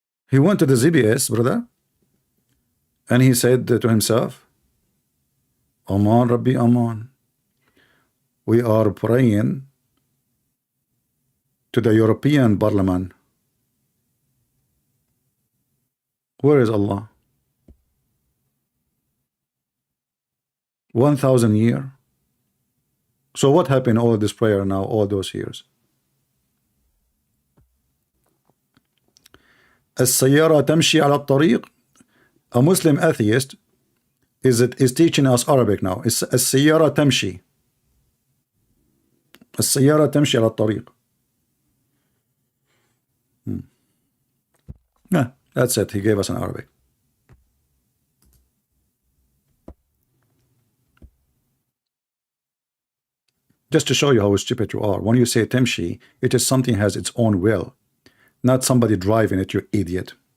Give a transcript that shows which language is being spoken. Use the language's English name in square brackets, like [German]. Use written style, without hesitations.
[English] He went to the GPS, brother, and he said to himself, [Arabic] Aman Rabbi Aman, [English] we are praying to the European Parliament. Where is Allah? 1,000 years. So what happened all this prayer now, all those years? [Arabic] السيارة تمشي على الطريق. [English] A Muslim atheist is teaching us Arabic now. It's [Arabic] السيارة تمشي. السيارة تمشي على الطريق. [English] Yeah, that's it. He gave us an Arabic. Just to show you how stupid you are. When you say temshi, it is something has its own will, not somebody driving it, you idiot.